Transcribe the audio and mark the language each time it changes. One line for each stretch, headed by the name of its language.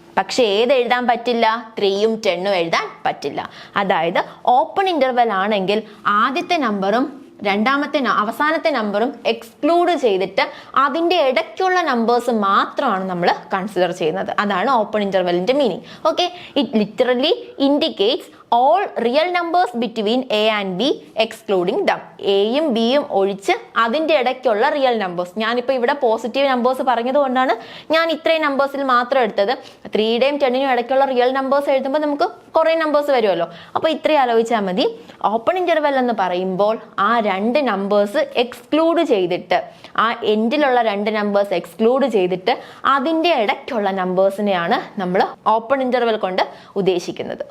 Malayalam: പക്ഷെ ഏത് എഴുതാൻ പറ്റില്ല? 3ഉം 10ഉം എഴുതാൻ പറ്റില്ല. അതായത് ഓപ്പൺ ഇന്റർവെൽ ആണെങ്കിൽ ആദ്യത്തെ നമ്പറും അവസാനത്തെ നമ്പറും എക്സ്ക്ലൂഡ് ചെയ്തിട്ട് അതിൻ്റെ ഇടയ്ക്കുള്ള നമ്പേഴ്സ് മാത്രമാണ് നമ്മൾ കൺസിഡർ ചെയ്യുന്നത്. അതാണ് open ഇന്റർവെല്ലിന്റെ meaning.
English: Okay, it literally indicates all real numbers between a and b excluding them.
Malayalam: എയും ബിയും ഒഴിച്ച് അതിൻ്റെ ഇടയ്ക്കുള്ള റിയൽ നമ്പേഴ്സ്. ഞാനിപ്പോൾ ഇവിടെ പോസിറ്റീവ് നമ്പേഴ്സ് പറഞ്ഞതുകൊണ്ടാണ് ഞാൻ ഇത്രയും നമ്പേഴ്സിൽ മാത്രം എടുത്തത്. 3യുടെയും 10നും ഇടയ്ക്കുള്ള റിയൽ നമ്പേഴ്സ് എഴുതുമ്പോൾ നമുക്ക് കുറേ നമ്പേഴ്സ് വരുമല്ലോ. അപ്പോൾ ഇത്രയും ആലോചിച്ചാൽ മതി. ഓപ്പൺ ഇന്റർവെൽ എന്ന് പറയുമ്പോൾ ആ 2 നമ്പേഴ്സ് എക്സ്ക്ലൂഡ് ചെയ്തിട്ട്, ആ എൻഡിലുള്ള 2 നമ്പേഴ്സ് എക്സ്ക്ലൂഡ് ചെയ്തിട്ട് അതിൻ്റെ ഇടയ്ക്കുള്ള നമ്പേഴ്സിനെയാണ് നമ്മൾ ഓപ്പൺ ഇന്റർവെൽ കൊണ്ട് ഉദ്ദേശിക്കുന്നത്.